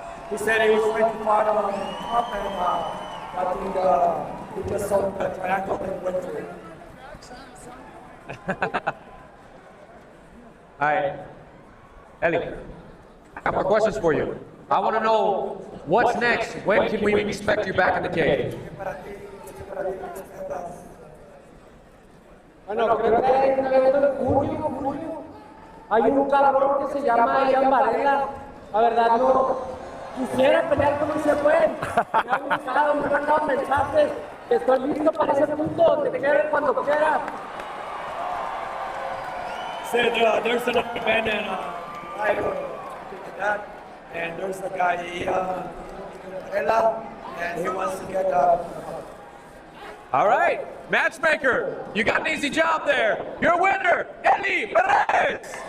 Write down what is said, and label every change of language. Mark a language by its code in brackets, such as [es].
[en] He said he was going to fight on top and I think he just saw the tackle and went for it. All right. Ellie, I have more questions for you. I want to know what's next. When can we expect you back in the cage? [es] Bueno, creo que hay un evento de junio. Hay un cabrón que se llama Ian Varela. La verdad no quisiera pelear con ese güey. Me han gustado, me han mandado mensajes. Estoy listo para ese punto. Te quiero cuando quiera. [en] Said there's an event and there's a guy Varela, and he wants to get All right, matchmaker, you got an easy job there. Your winner, Eli Perez.